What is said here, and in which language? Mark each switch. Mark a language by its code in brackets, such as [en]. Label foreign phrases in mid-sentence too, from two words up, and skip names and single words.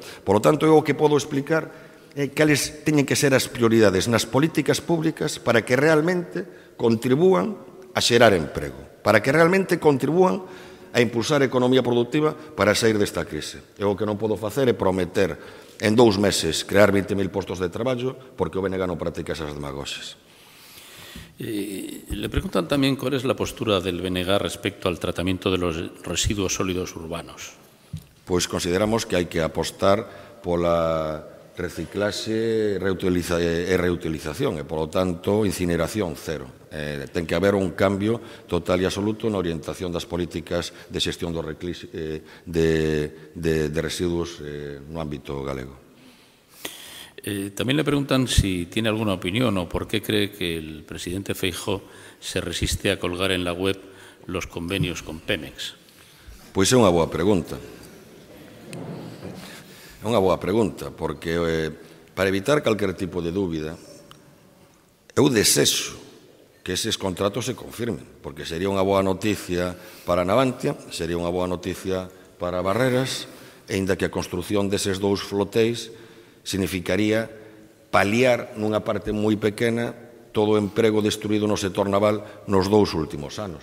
[es] Por lo tanto, [gl] eu o que podo explicar é cales teñen que ser as prioridades nas políticas públicas para que realmente contribúan a xerar emprego, para que realmente contribúan a impulsar a economía productiva para sair desta crise. Eu o que non podo facer é prometer en 2 meses crear 20.000 postos de traballo porque o BNG non practica esas demagoxias. [es] Le preguntan también cuál es la postura del BNG respecto al tratamiento de los residuos sólidos urbanos. [gl] Pois consideramos que hai que apostar pola reciclaxe e reutilización e, polo tanto, incineración cero. Ten que haber un cambio total e absoluto na orientación das políticas de xestión de residuos no ámbito galego. [es] También le preguntan si tiene alguna opinión o por qué cree que el presidente Feijóo se resiste a colgar en la web los convenios con Pemex. [gl] Pois é unha boa pregunta. É unha boa pregunta, porque para evitar calquer tipo de dúbida, eu desexo que eses contratos se confirmen, porque sería unha boa noticia para Navantia, sería unha boa noticia para Barreras, e inda que a construción deses dous flotéis significaría paliar nunha parte moi pequena todo o emprego destruído no sector naval nos 2 últimos anos.